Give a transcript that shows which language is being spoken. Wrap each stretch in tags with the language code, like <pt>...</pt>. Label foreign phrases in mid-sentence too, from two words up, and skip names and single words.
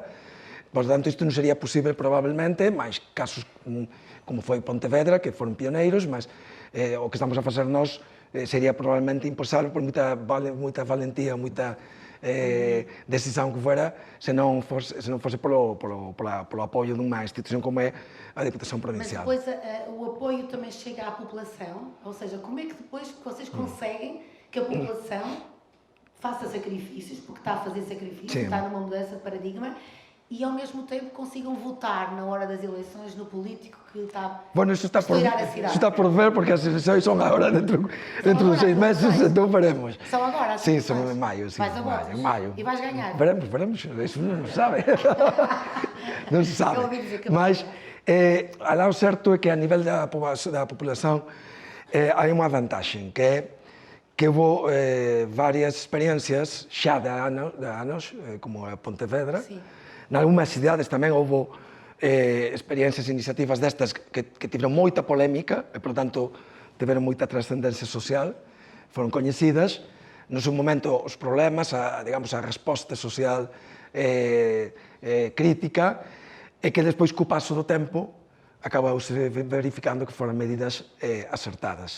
<gl>Por tanto, isto non sería posible probablemente, máis casos como foi Pontevedra, que foron pioneiros, mas o que estamos a facer nós sería probablemente imposible por moita valentía, moita decisión que fuera, se non fose polo apoio dunha institución como é a Diputación Provincial.</gl> <pt>Mas depois o apoio também chega à população, ou seja, como é que depois vocês conseguem que a população faça sacrifícios, porque está a fazer sacrifícios, está numa mudança de paradigma, e ao mesmo tempo consigam votar na hora das eleições no político que está a estourar a cidade. Isso está por ver, porque as eleições são agora dentro de 6 meses, então veremos. São agora? Sim, são em maio. Vais a votos? Em maio. E vais ganhar? Veremos, isso não se sabe. Não se sabe. Mas, o certo é que a nível da população há uma vantagem, que é que houve várias experiências xa de anos, como a Pontevedra.</pt> <gl>Nalgúnas cidades tamén houve experiencias e iniciativas destas que tiveron moita polémica e, por tanto, tiveron moita trascendencia social, foron coñecidas. No seu momento, os problemas, a resposta social crítica, e que despois, co paso do tempo, acabouse verificando que foron medidas acertadas.</gl>